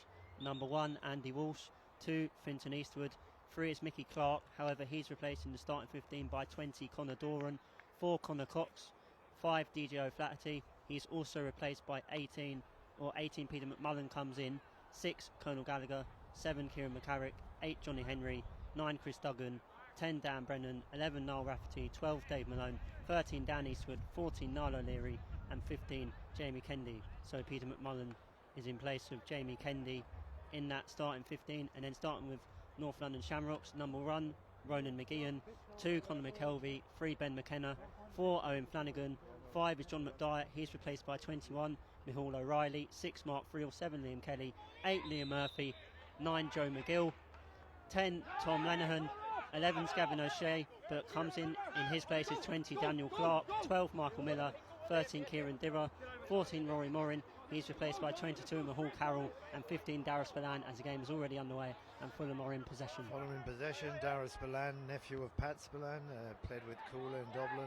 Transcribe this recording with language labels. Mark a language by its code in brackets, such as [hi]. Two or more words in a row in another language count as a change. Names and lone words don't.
[en] Number 1, Andy Walsh. 2, Finton Eastwood. 3 is Mickey Clark, however he's replaced in the starting 15 by 20, Conor Doran. 4, Connor Cox. 5, DJ O'Flaherty. He's also replaced by 18, Peter McMullen comes in. 6, Colonel Gallagher. 7, Kieran McCarrick. 8, Johnny Henry. 9, Chris Duggan. 10, Dan Brennan. 11, Niall Rafferty. 12, Dave Malone. 13, Dan Eastwood. 14, Niall O'Leary. And 15, Jamie Kendi. So Peter McMullen is in place of Jamie Kendi in that starting 15. And then starting with North London Shamrocks, number 1, Ronan McGeehan. 2, Conor McKelvey. 3, Ben McKenna. 4, Owen Flanagan. 5 is John McDyer. He's replaced by 21, Michael O'Reilly. 6, Mark Friel. 7, Liam Kelly. 8, Liam Murphy. 9, Joe McGill. 10, Tom Lenihan. 11, Gavin O'Shea, but comes in his place is 20, Daniel Clark. 12, Michael Miller. 13, Kieran Dirra. 14, Rory Morin. He's replaced by 22, Mahal Carroll. And 15, Dara Spillane, as the game is already underway and Fulham are in possession. Fulham in possession. Dara Spillane, nephew of Pat Spillane, played with Coola in Dublin.